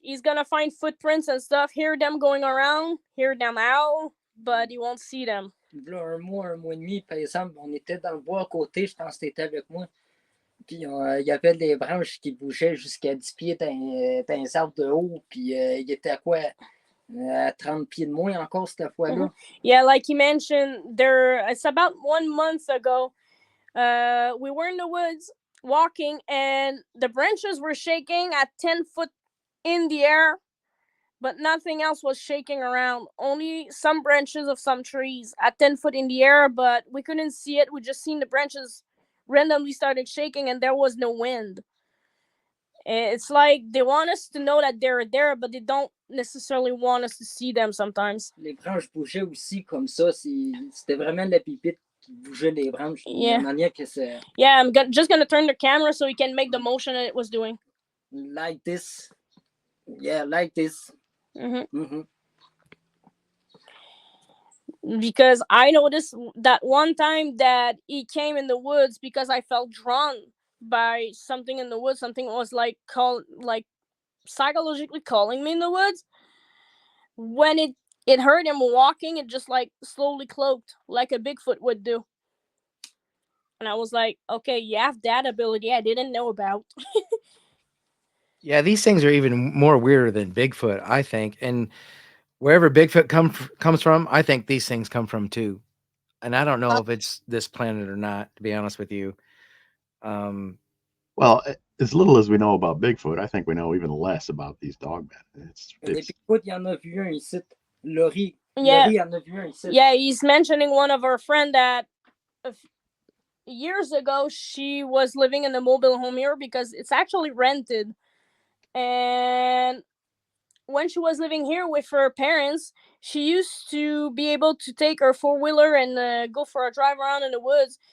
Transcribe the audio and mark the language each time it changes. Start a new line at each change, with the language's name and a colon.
English: He's gonna find footprints and stuff, hear them going around, hear them out, but he won't see them.
French: Là, un mois et demi, par exemple, on était dans le bois à côté, je pense que tu étais avec moi. Puis il y avait des branches qui bougeaient jusqu'à 10 pieds dans les arbres de haut. Puis il était à quoi? À 30 pieds de moins encore cette fois-là.
English: Yeah, like he mentioned, it's about 1 month ago. We were in the woods walking, and the branches were shaking at 10 foot in the air, but nothing else was shaking around. Only some branches of some trees at 10 foot in the air, but we couldn't see it. We just seen the branches randomly started shaking, and there was no wind. It's like they want us to know that they're there, but they don't necessarily want us to see them sometimes.
French: Les branches bougeaient aussi comme ça. C'était vraiment la pipite qui bougeait les branches.
English: Yeah.
French: De manière que c'est...
English: Yeah, I'm just going to turn the camera so we can make the motion that it was doing. Like this. Yeah, like this. Because I noticed that one time that he came in the woods because I felt drawn by something in the woods. Something was like psychologically calling me in the woods. When it heard him walking, it just like slowly cloaked like a Bigfoot would do. And I was like, okay, you have that ability I didn't know about. Yeah, these things are even more weirder than Bigfoot, I think. And wherever Bigfoot comes from, I think these things come from too. And I don't know if it's this planet or not, to be honest with you. Well, as little as we know about Bigfoot, I think we know even less about these dogmen.
French: Bigfoot, il y en a vu un ici. Laurie.
English: Yeah.
French: Laurie en a vu un ici.
English: Yeah, he's mentioning one of our friend that years ago she was living in a mobile home here because it's actually rented. And when she was living here with her parents, she used to be able to take her four-wheeler and go for a drive around in the woods.